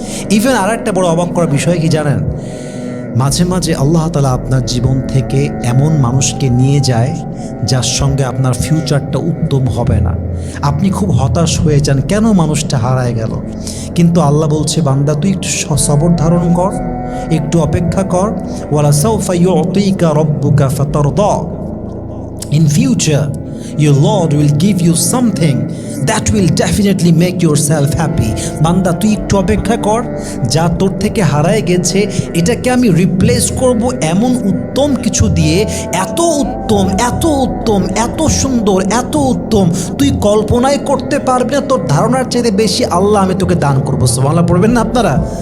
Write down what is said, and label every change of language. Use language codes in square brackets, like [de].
[bn] Even আর একটা বড় অবাক করার বিষয় কি জানেন, মাঝে মাঝে আল্লাহ তাআলা আপনার জীবন থেকে এমন মানুষকে নিয়ে যায় যার সঙ্গে আপনার ফিউচারটা উত্তম হবে না। আপনি খুব হতাশ হয়ে যান, কেন মানুষটা হারায় গেল। কিন্তু আল্লাহ বলছে, বান্দা তুই একটু সবর ধারণ কর, একটু অপেক্ষা কর। [ar] ওয়ালা সাউফা ইউতিকা রাব্বুকা ফাতারদা, [en] in future your Lord will give you something that will definitely make yourself happy. [bn] বান্দা তুই একটু অপেক্ষা কর, যা তোর থেকে হারায় গেছে এটাকে আমি রিপ্লেস করব এমন উত্তম কিছু দিয়ে, এত উত্তম, এত উত্তম, এত সুন্দর, এত উত্তম তুই কল্পনাই করতে পারবি না। তোর ধারণার চাইতে বেশি আল্লাহ আমি তোকে দান করবো। সুবহানাল্লাহ পড়বেন না আপনারা?